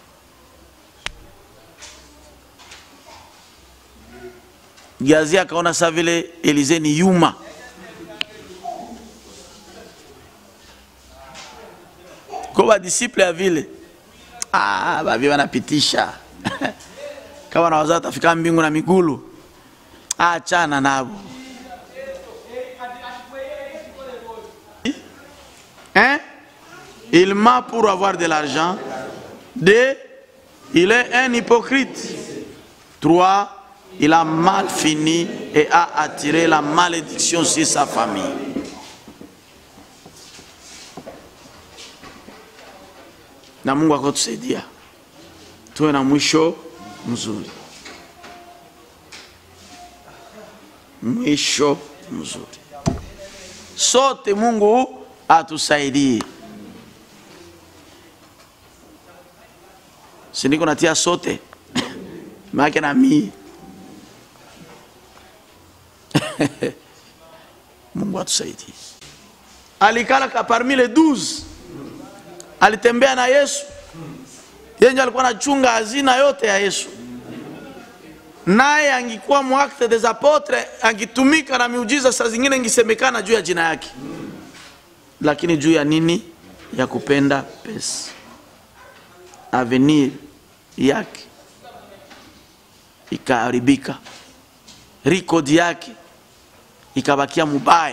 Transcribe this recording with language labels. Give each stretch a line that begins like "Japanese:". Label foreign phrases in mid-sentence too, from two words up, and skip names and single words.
Swahili: Giazi akaona saa vile Elize ni yuma. Kwa disciple ya vile, babi wanapitisha. Kama na wazao tafika mbingu na migulu, achana nabo.
French: Il ment pour avoir de l'argent. 2, il est un hypocrite. 3, il a mal fini et a attiré la malédiction sur sa famille.
Swahili: Na Mungu akatusaidia tuwe na mwisho mzuri. Mwisho mzuri. Sote Mungu atusaidie. Siniko natia sote. Maana na mimi. Mungu atusaidie. Alikala
French: parmi les 12.
Swahili: Alitembea na Yesu. Yeye alikuwa anachunga hazina yote ya Yesu. Naye angikuwa
French: muacte des apôtres,
Swahili: angitumika na miujiza saa zingine ingisemekana juu ya jina yake. Lakini juu ya nini? Ya kupenda pesa. Avenir yake ikaharibika. Record yake ikabakia mubaya.